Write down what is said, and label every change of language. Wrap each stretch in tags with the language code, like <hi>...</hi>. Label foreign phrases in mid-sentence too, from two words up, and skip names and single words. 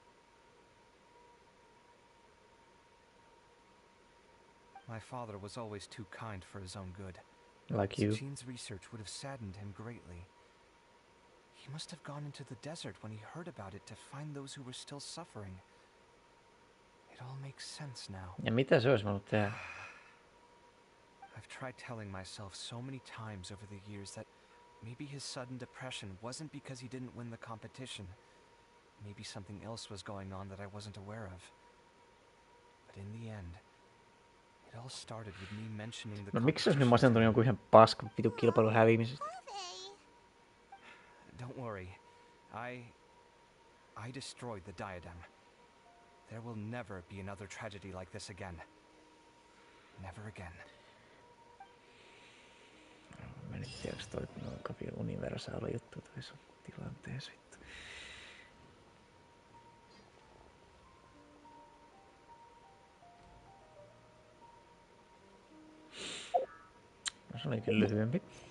<en>My father was always too kind for his own good. Like you. Sachin's research would have saddened him greatly. He must have gone into the desert when he heard about it to find those who were still suffering. It all makes sense now.</en> <fi>Ja mitä se olisi voinut tehdä?</fi> <en>I've tried telling myself so many times over the years that maybe his sudden depression wasn't because he didn't win the competition. Maybe something else was going on that I wasn't aware of. But in the end, it all started with me mentioning the</en> <fi>No miksi olisi nyt masentunut jonkun ihan paskan vitu kilpailun häviimisestä?</fi> <en>Don't worry. I destroyed the diadem. There will never be another tragedy like this again. Never again.</en> <fi>Mä en tiedä, onko toi kovin universaali juttu toissa tilanteessa vittu. No se oli kyllä lyhyempi.</fi>